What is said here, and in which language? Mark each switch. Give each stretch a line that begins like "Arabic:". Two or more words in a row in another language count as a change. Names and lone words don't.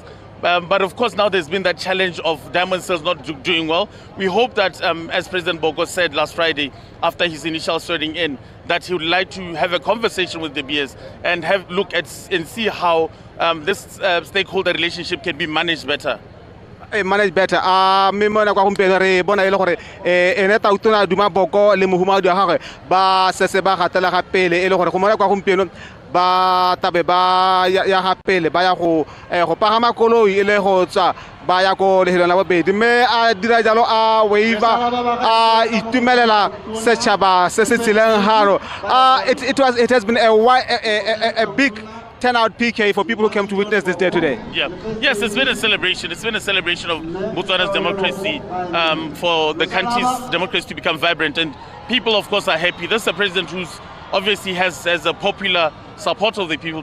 English: But of course now there's been that challenge of diamond sales not doing well. We hope that, as President Boko said last Friday after his initial swearing in, that he would like to have a conversation with the BS and look at and see how this stakeholder relationship can be managed better. Manage better.
Tswana: Me mona kwa kumpelo re bona ile gore ene ta utuna Duma Boko le mohumadi wa gagwe ba sese ba gatela ga pele ile gore go mona kwa kumpelo ba tabe ba ya ga pele ba ya go pagama koloi ile go tswa ba ya go lehelo la bobedi me a dira jalo a waiver a itumelela setšhaba se se tsileng haro.
English: It has been a big turnout PK for people who came to witness this day today. Yeah, yes, it's been a celebration. It's been a celebration of Botswana's democracy, for the country's democracy to become vibrant, and people, of course, are happy. This is a president who's obviously has a popular support of the people.